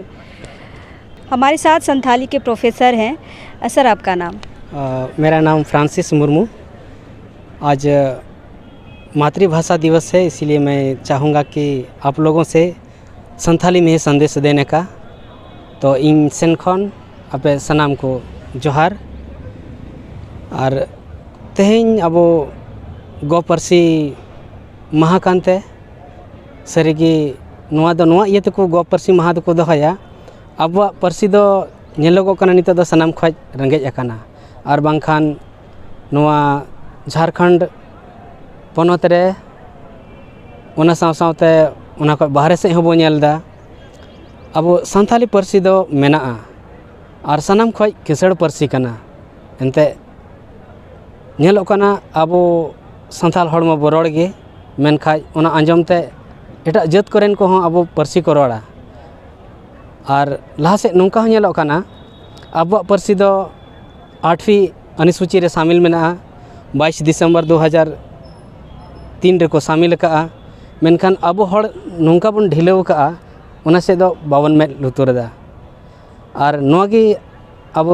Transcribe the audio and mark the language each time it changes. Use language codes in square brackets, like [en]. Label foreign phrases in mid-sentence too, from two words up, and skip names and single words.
[hi] हमारे साथ संथाली के प्रोफेसर हैं। सर, आपका नाम? मेरा नाम फ्रांसिस मुर्मू। आज मातृभाषा दिवस है, इसीलिए मैं चाहूँगा कि आप लोगों से संथाली में संदेश देने का। [sat] तो इन सेन खन आपे सनाम को जोहार और तेहें अब गो पार्सी माहा कानते सारिगे नोआ दो नोआ इये तको गो पार्सी माहा दो को दोहया। अब पार्सी दो नेलोगोग कना नितो दो सनाम खज रंगेज अकाना और बांखान नोआ झारखंड पनत रे ओना सावते ओना को बाहरे से हो नेलदा अब संथाली पार्सी दो मेना और सनाम खज किसड़ पार्सी कना एनते नेलो कना अब संथाल हड़मा बरड़ गे मेनखाज ओना आंजमते एटा जात करेन को अब पार्सी को रड़ा और लहा से नौका नेलो कना अब पार्सी दो [hi] 8वीं अनुसूची [sat] रे शामिल मेना 22 दिसंबर 2003 रे को शामिल का। मेनखान अब हड़ नौका बन ढिलाव का ओना से दो बावन में लुतुरदा और नोगी अब